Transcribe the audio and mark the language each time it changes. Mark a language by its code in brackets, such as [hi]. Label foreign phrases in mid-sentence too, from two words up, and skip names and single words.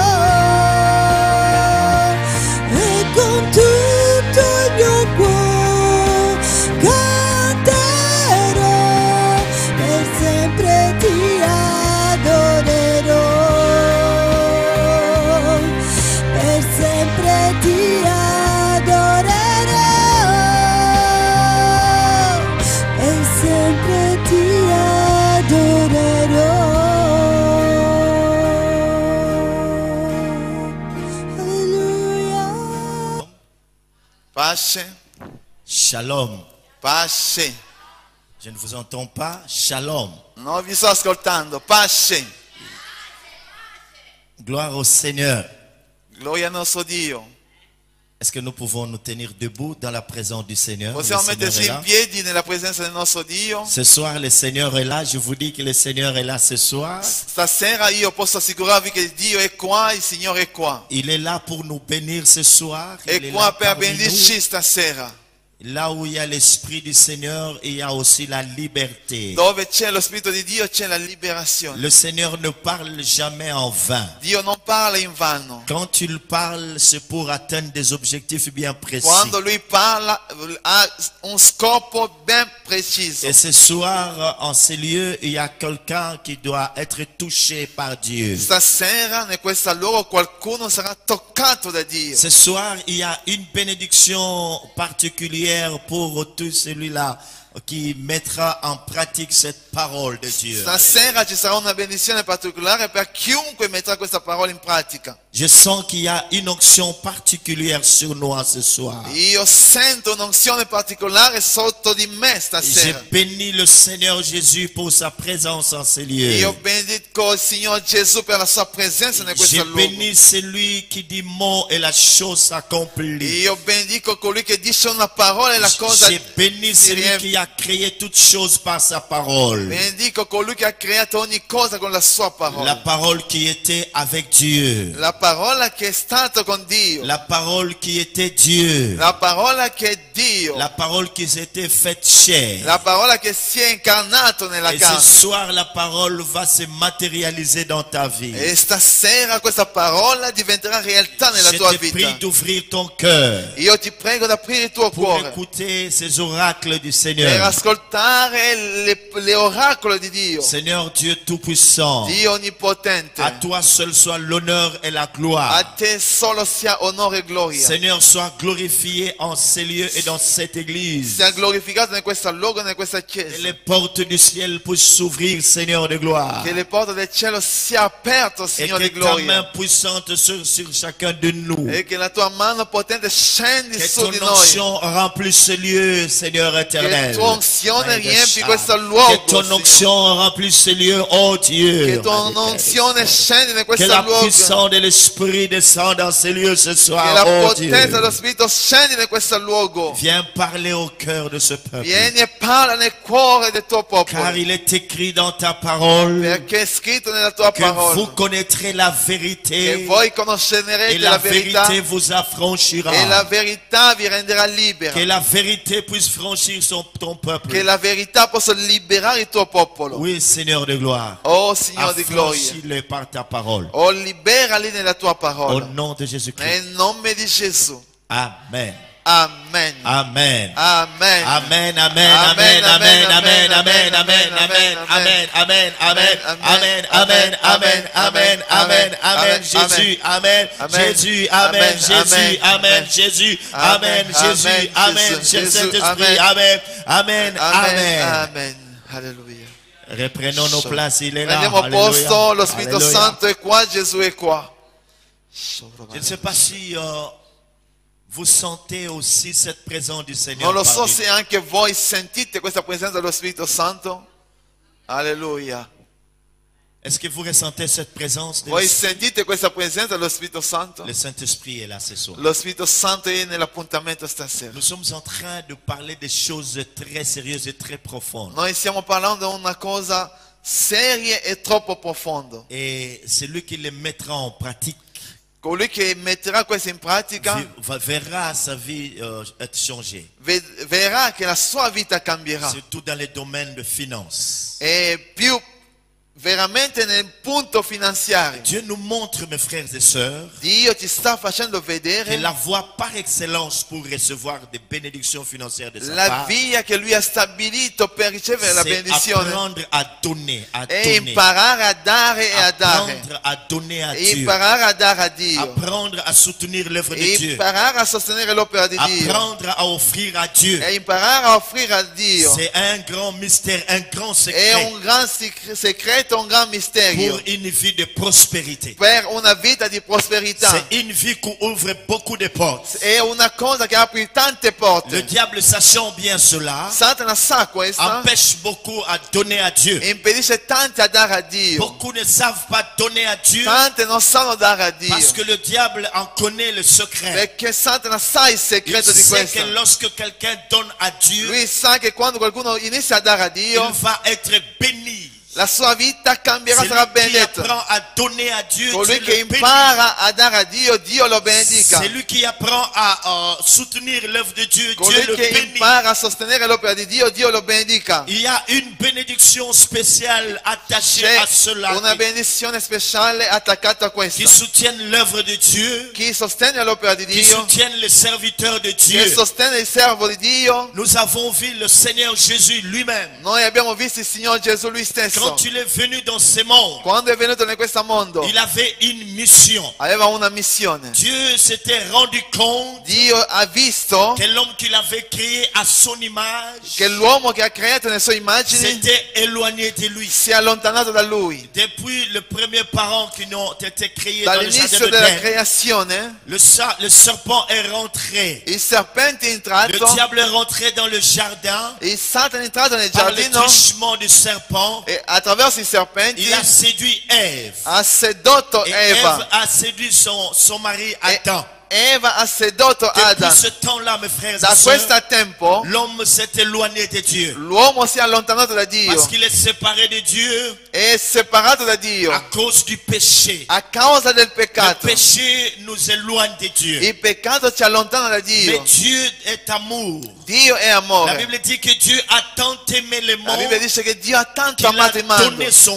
[it] nome, e con tutto il mio cuore canterò, per sempre ti adorerò, per sempre ti adorerò, per sempre ti adorerò. Alleluia. Pace, Shalom. pace. [fr] Je ne vous entends pas. Shalom. [it] Non vi sto ascoltando. Pace. [fr] Gloire au Seigneur. [it] Gloria al nostro Dio. [fr] Est-ce que nous pouvons nous tenir debout dans la présence du Seigneur? [it] Le Possiamo [fr] Seigneur [it] metterci [fr] est [it] in [fr] là. [it] piedi nella presenza del nostro Dio. [fr] Ce soir, le Seigneur est là. Je vous dis que le Seigneur est là ce soir. [it] Stasera io posso assicurarvi che Dio è qua, il Signore è qua. [fr] Il est là pour nous bénir ce soir. Il [it] È [fr] est [it] qua [fr] là [it] per [fr] parmi [it] bendirci [fr] nous. [it] stasera. [fr] Là où il y a l'Esprit du Seigneur, il y a aussi la liberté. [it] Dove c'è lo Spirito di Dio c'è la liberazione. [fr] Le Seigneur ne parle jamais en vain. [it] Dio non parla in vano. [fr] Quand il parle, c'est pour atteindre des objectifs bien précis. [it] Quando Lui parla ha un scopo ben preciso. [fr] Et ce soir, en ces lieux, il y a quelqu'un qui doit être touché par Dieu. [it] Stasera in questa luogo qualcuno sarà toccato da Dio. [fr] Ce soir, il y a une bénédiction particulière pour tout celui-là qui mettra en pratique cette parole de Dieu. [it] Stasera ci sarà una benedizione particolare per chiunque metterà questa parola in pratica. [fr] Je sens qu'il y a une onction particulière sur nous ce soir. [it] Io sento un'unzione particolare sotto di me [fr] Je [it] stasera. [fr] bénis le Seigneur Jésus pour sa présence en ces lieux. [it] Io benedico il Signore Gesù per la sua presenza in [fr] Je [it] questo luogo. [fr] bénis celui qui dit mot et la chose s'accomplit. [it] Io benedico colui che dice una parola e la cosa [fr] Je bénis [it] si [fr] celui qui a créé toutes choses par sa parole. [it] benedico colui che ha creato ogni cosa con la sua [fr] La [it] parola. [fr] parole qui était avec Dieu. [it] La parola che è stata con Dio. [fr] La parole qui était Dieu. [it] La parola che è Dio. [fr] La parole qui s'était faite chair. [it] La parola che si è incarnato nella [fr] Et ce [it] carne. [fr] soir, la parole va se matérialiser dans ta vie. [it] E stasera questa parola diventerà realtà nella [fr] Je [it] tua [fr] te [it] vita. [fr] prie d'ouvrir ton cœur [it] Io ti prego di aprire il tuo [fr] pour [it] cuore [fr] écouter ces oracles du [it] per [fr] Seigneur. [it] ascoltare le l'oracolo di Dio. [fr] Seigneur Dieu Tout-Puissant, [it] Dio onnipotente. [fr] à toi seul soit l'honneur et la gloire. [it] A te solo sia onore e gloria. [fr] Seigneur, sois glorifié en ces lieux et dans cette église. [it] Sia glorificato in questo luogo e in questa [fr] Que [it] chiesa. [fr] les portes du ciel puissent s'ouvrir, Seigneur de gloire. [it] Che le porte del cielo sia aperto, [fr] Et [it] Signore [fr] que [it] di [fr] ta main [it] gloria. [fr] puissante sur chacun de nous. [it] E che la tua mano potente scendi [fr] Que [it] su di [fr] ton [it] noi. [fr] onction remplisse ce lieu, Seigneur éternel. [it] Che tua unzione riempi [fr] Que [it] questo luogo. [fr] ton [it] Signore. [fr] onction remplisse ce lieu, oh Dieu. [it] Che tua unzione scendi in [fr] Que [it] questo [fr] la [it] luogo. [fr] puissance de l'Esprit descende dans ce lieu ce [it] Che [fr] soir, [it] la [fr] oh [it] potenza [fr] Dieu. [it] dello Spirito scendi in questo luogo. [fr] Viens parler au cœur de ce peuple. [it] Vieni e parla nel cuore del tuo [fr] Car [it] popolo. [fr] il est écrit dans ta parole [it] Perché è scritto nella tua [fr] que vous [it] parola. [fr] connaîtrez la [it] Che [fr] vérité [it] voi [fr] et [it] conoscerete [fr] la [it] la verità. [fr] vérité vous affranchira. [it] E la verità vi renderà libera. [fr] Que la vérité puisse franchir ton peuple. [it] Che la verità possa liberare il tuo popolo. [fr] Oui, Seigneur de gloire. [it] Oh Signore di gloria. [fr] Affranchis-le par ta parole. [it] Oh, liberali nella tua [fr] Au [it] parola. [fr] nom de Jésus-Christ. [it] Nel nome di Gesù. Amen. Amen. Amen. Amen. Amen, amen, amen, amen, amen, amen, amen, amen, amen, amen, amen, amen, amen, amen, amen, amen, amen, Jésus, amen, Jésus, amen, Jésus, amen, Jésus, amen, Jésus, amen, Saint-Esprit, amen, amen, amen. Amen. Alleluia. [fr] Reprenons nos places, il est là. [it] Prendiamo posto, lo [fr] Alléluia. [it] Spirito [fr] Alléluia. [it] Santo è qua, Gesù è qua. [fr] Je ne sais pas si vous sentez aussi cette présence du Seigneur. [it] Non lo so [fr] parmi [it] se anche voi sentite questa presenza dello Spirito Santo. Alleluia. [fr] Est-ce que vous ressentez cette présence de [it] Voi sentite questa presenza dello Spirito Santo? [fr] Le Saint-Esprit est là ce soir. [it] Lo Spirito Santo è nell'appuntamento stasera. [fr] Nous sommes en train de parler des choses très sérieuses et très profondes. [it] Noi stiamo parlando di una cosa seria e troppo profonda. [fr] Et celui qui les mettra en pratique [it] Colui che metterà questo in pratica [fr] verra sa vie être changée. [it] verrà che la sua vita cambierà. [fr] Surtout dans les domaines de finance. [it] E più veramente nel punto finanziario. [fr] Dieu nous montre, mes frères et sœurs, [it] Dio ti sta facendo [fr] que [it] vedere [fr] la voie par excellence pour recevoir des bénédictions financières de sa [it] la [fr] part, [it] via che lui ha stabilito per ricevere la [fr] c'est [it] benedizione. [fr] apprendre à donner, à [it] E [fr] donner. [it] imparare a dare e a dare. [fr] Apprendre à donner à [it] E [fr] Dieu. [it] imparare a dare a Dio. [fr] Apprendre à soutenir l'œuvre de [it] E [fr] Dieu. [it] imparare a sostenere l'opera di Dio. [fr] Apprendre à offrir à Dieu. [it] E imparare a offrire a Dio. [fr] C'est un grand mystère, un grand [it] È [fr] secret [it] un gran segreto, un gran mistero. [fr] pour une vie de prospérité. [it] Per una vita di prosperità. [fr] C'est une vie qui ouvre beaucoup de portes. [it] È una cosa che apre tante porte. [fr] Le diable, sachant bien cela, [it] Satana sa questa. [fr] empêche beaucoup à donner à Dieu. [it] Impedisce tante a dare a Dio. [fr] Beaucoup ne savent pas donner à Dieu [it] Tante non sanno dare a Dio. [fr] parce que le diable en connaît le secret. [it] Perché Satana sa il [fr] Il [it] segreto di [fr] sait [it] questo. [fr] que lorsque quelqu'un donne à Dieu, [it] Lui sa che quando qualcuno inizia a dare a [fr] il [it] Dio, [fr] va être béni. [it] la sua vita cambierà, sarà [fr] Celui qui [it] benedetta. [fr] apprend à donner à Dieu, [it] Colui [fr] Dieu [it] che [fr] le bénit. [it] impara a dare a Dio, Dio lo benedica. [fr] Celui qui apprend à soutenir l'œuvre de Dieu, Dieu [it] Colui [fr] le [it] che [fr] bénit. [it] impara a sostenere l'opera di Dio, Dio lo benedica. [fr] Il y a une bénédiction spéciale attachée [it] C'è [fr] à cela, [it] una benedizione speciale attaccata a [fr] qui [it] questa. [fr] soutiennent l'œuvre de Dieu, [it] Chi sostiene l'opera di [fr] qui [it] Dio, [fr] soutiennent les serviteurs de [it] chi [fr] Dieu. [it] sostiene il servo di Dio. [fr] Nous avons vu le Seigneur Jésus lui-même. [it] Noi abbiamo visto il Signore Gesù lui stesso. [fr] Quand il est venu dans ce monde, [it] Quando è venuto in questo mondo, [fr] il avait une mission. [it] aveva una missione. [fr] Dieu s'était rendu compte [it] Dio ha visto [fr] que l'homme qu'il avait créé à son image [it] che l'uomo che ha creato nelle sue immagini [fr] s'était éloigné de lui. [it] si è allontanato da lui. [fr] Depuis les premiers parents qui ont été créés dans le jardin [it] Dall'inizio della [fr] d'Éden, [it] creazione, [fr] le serpent est rentré. [it] il serpente è [fr] Le [it] entrato, [fr] diable est rentré dans le jardin [it] il Satana è entrato nel [fr] par le [it] giardino [fr] truchement du serpent. [it] e attraverso i serpenti [fr] Il a séduit Ève. [it] ha sedotto [fr] Et [it] Eva. [fr] Ève a séduit son mari Adam. [it] Eva ha sedotto [fr] Depuis [it] Adam. [fr] ce temps-là, mes frères [it] Da [fr] et [it] questo [fr] sœurs, [it] tempo [fr] l'homme s'est éloigné de Dieu. [it] l'uomo si è allontanato da Dio, [fr] Parce qu'il est séparé de Dieu [it] è separato da Dio [fr] à cause du péché. [it] a causa del [fr] Le [it] peccato. [fr] péché nous éloigne de Dieu. [it] Il peccato ci allontana da [fr] Mais [it] Dio. [fr] Dieu est amour. [it] Dio è [fr] La [it] amore. [fr] Bible dit que Dieu a tant aimé le [it] La Bibbia [fr] monde [it] dice che Dio ha tanto [fr] qu'il a [it] amato il mondo [fr] donné son